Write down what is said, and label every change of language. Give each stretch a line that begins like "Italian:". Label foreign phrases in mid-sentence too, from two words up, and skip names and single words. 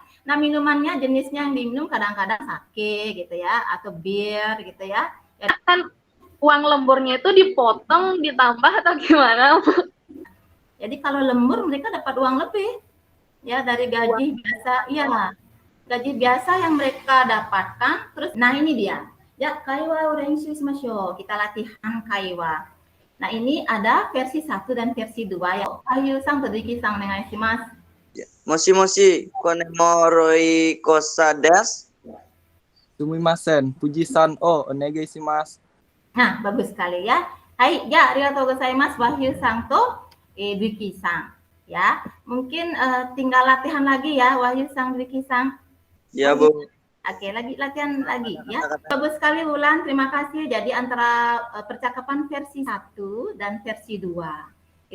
Indonesian: Nah, minumannya jenisnya yang diminum kadang-kadang sake gitu ya, atau bir gitu ya. Kan uang lemburnya itu dipotong, ditambah atau gimana, Bu? Jadi kalau lembur mereka dapat uang lebih ya dari gaji biasa. Iya, gaji biasa yang mereka dapatkan. Terus, nah ini dia. Ya,
Japanese: 会話練習しましょう.
Indonesian: Kita latihan kaiwa. Nah, ini ada versi 1 dan versi 2 ya.
Japanese: Ayu-san, Todiki-san, onegaishimasu. Moshi, konemoroi kosa desu. すみません、Fuji-sanをお願いします.
Indonesian: Nah, bagus sekali ya. Hai, ya,
Japanese: arigatou gozaimasu, Wahyu-san to Duiki-san.
Indonesian: Ya, mungkin tinggal latihan lagi ya, Wahyu-san, Duiki-san. Ya, Bu. Oke, latihan lagi ya. Bagus sekali Wulan, terima kasih. Jadi antara percakapan versi 1 dan versi 2.